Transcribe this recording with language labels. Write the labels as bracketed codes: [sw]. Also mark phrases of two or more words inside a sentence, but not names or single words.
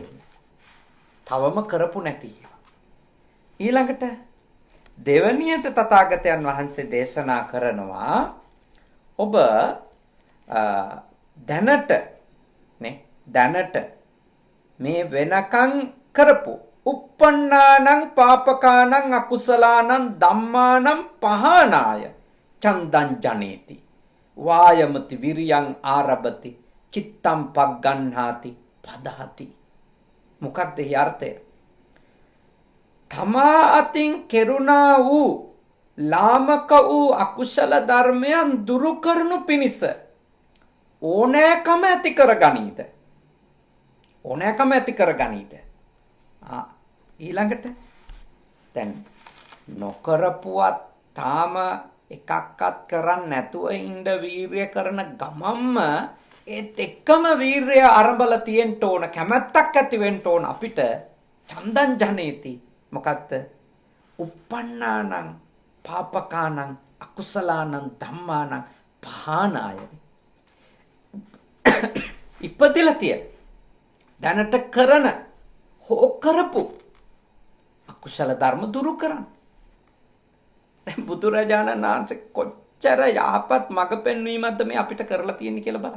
[si] තවම කරපු නැති ඒවා. ඊළඟට දෙවනියට තථාගතයන් වහන්සේ දේශනා කරනවා, ඔබ දැනට මේ වෙනකන් කරපු [pi] uppannānaṁ pāpakānaṁ akusalaanaṁ dhammānaṁ pahānāya චන්දං ජනේති වායමති විරියං ආරබති චිත්තං පග්ගණ්හාති පදහති. [si] මොකක්ද ඒ අර්ථය? තමා අතින් කෙරුණා වූ ලාමක වූ අකුසල ධර්මයන් දුරු කරනු පිණිස ඕනෑකම ඇති කරගනීද? ඕනෑකම ඇති කරගනීද? ඊළඟට දැන් නොකරපුවත් තාම එකක්වත් කරන්න නැතුව ඉඳ වීර්ය කරන ගමම්ම ඒත් එක්කම වීර්ය ආරම්භලා තියෙන්න ඕන, කැමැත්තක් ඇති වෙන්න ඕන අපිට. [pi] චන්දං ජනේති. මොකක්ද? uppannānaṁ pāpakānaṁ akusalaanaṁ dhammānaṁ pahānāya. [si] ඉපදෙලා තියෙන, දැනට කරන, හෝ කරපු අකුසල ධර්ම දුරු කරන්න. දැන් බුදුරජාණන් වහන්සේ කොච්චර යහපත් මඟ පෙන්වීමක්ද මේ අපිට කරලා තියෙන්නේ කියලා බලන්න.